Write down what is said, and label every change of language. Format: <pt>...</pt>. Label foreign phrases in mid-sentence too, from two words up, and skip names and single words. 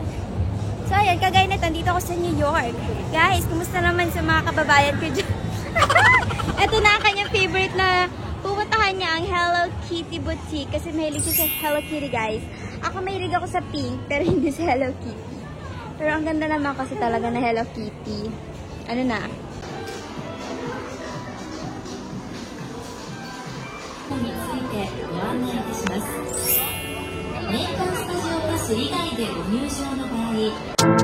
<tl>So ayan, kagaya nito, dito ako sa New York. Guys, kumusta naman sa mga kababayan ko dyan? Ito na ang kanyang favorite na pupuntahan niya, ang Hello Kitty Boutique. Kasi mahilig siya sa Hello Kitty, guys. Ako mahilig ako sa pink, pero hindi sa Hello Kitty. Pero ang ganda naman kasi talaga na Hello Kitty. Ano na?</tl> <ja>についてご案内いたします。メーカースタジオパス以外でご入場の場合、</ja>